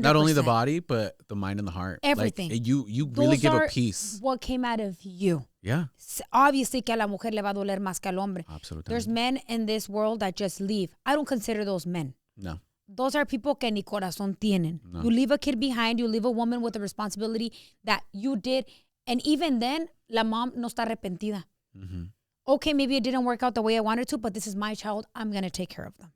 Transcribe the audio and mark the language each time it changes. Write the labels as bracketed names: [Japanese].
[English] Not only the body, but the mind and the heart. Everything. Like, you really give a piece. What came out of you. Yeah. Obviously [Spanish] que a la mujer le va a doler más que al hombre. [English] Absolutely. There's men in this world that just leave. I don't consider those men. No. Those are people [Spanish] que ni corazón tienen. [English] No. You leave a kid behind. You leave a woman with a responsibility that you did. And even then, [Spanish] la mom no está arrepentida. [English] Mm-hmm. Okay, maybe it didn't work out the way I wanted to, but this is my child. I'm going to take care of them.